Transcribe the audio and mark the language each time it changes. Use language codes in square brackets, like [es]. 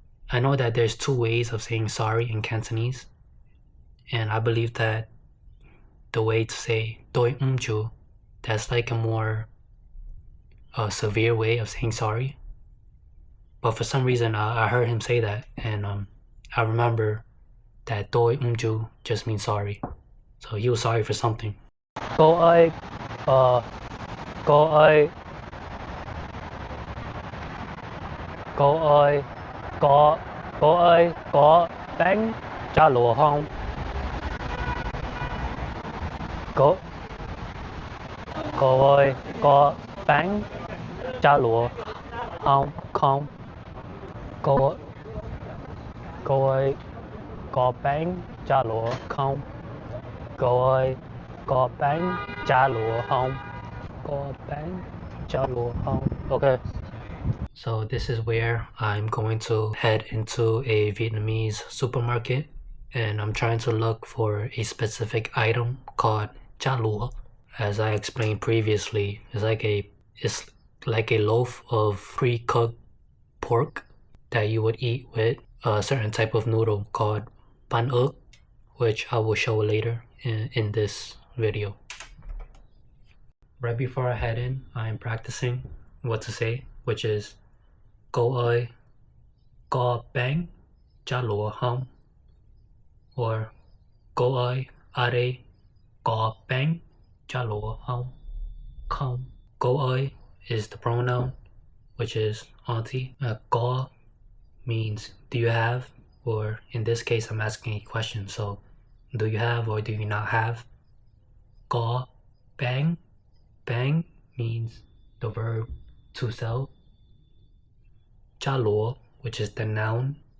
[en] I know that there's 2 ways of saying sorry in Cantonese, and I believe that the way to say [yue] "Doi umju," [en] that's like a more severe way of saying sorry. But for some reason, I heard him say that, and I remember that [yue] "Doi umju" [en] just means sorry. So he was sorry for something. [vi] Cô ơi, cô ơi, cô ơi, cô ơi, có bánh chả lụa không? Cô, cô ơi, có bánh chả lụa không? Không. Cô, cô ơi, có bánh chả lụa không? Cô ơi, có bánh chả lụa không? Có bánh chả lụa không? Okay. [en] So this is where I'm going to head into a Vietnamese supermarket, and I'm trying to look for a specific item called cha lua. As I explained previously, it's like a loaf of pre-cooked pork that you would eat with a certain type of noodle called pan ức, which I will show later in this video. Right before I head in, I'm practicing what to say, which is [vi] "Cô ơi, có bánh chả lụa không?" or "Cô ơi, ở đây có bánh chả lụa không?" Không. [en] Cô ơi is the pronoun, which is auntie. Có means do you have, or in this case I'm asking a question, so do you have or do you not have? [vi] Có bánh. [en] Bánh means the verb to sell. Chả lụa, which is the noun,